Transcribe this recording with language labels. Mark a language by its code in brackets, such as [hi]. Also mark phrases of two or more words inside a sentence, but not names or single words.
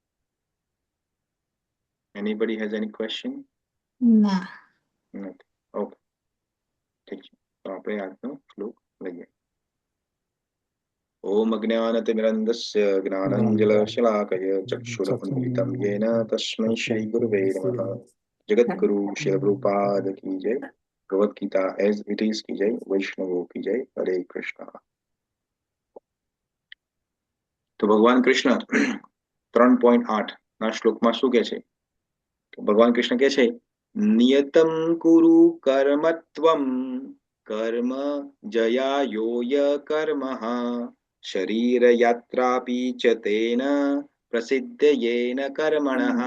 [en] Anybody has any question? [gu] ના. નથી. ઓકે, ઠીક છે. તો આપણે આજનો શ્લોક લઈએ. [sa] ओम अज्ञानतिमिरन्धस्य ज्ञानांजलशलाकय चक्षुरुन्मिलितं येन तस्मै श्रीगुरुवे नमः. [hi] जगद्गुरु श्री प्रभुपाद की जय. भगवत गीता एज इट इज की जय. वैष्णवों की जय. हरे कृष्ण. [gu] તો ભગવાન કૃષ્ણ 3.8 ના શ્લોકમાં શું કહે છે? ભગવાન કૃષ્ણ કહે છે [sa] नियतम कुरु कर्मत्वम कर्म जयायोय कर्मः शरीर यात्रापी च तेन प्रसिद्धयेन कर्मणः.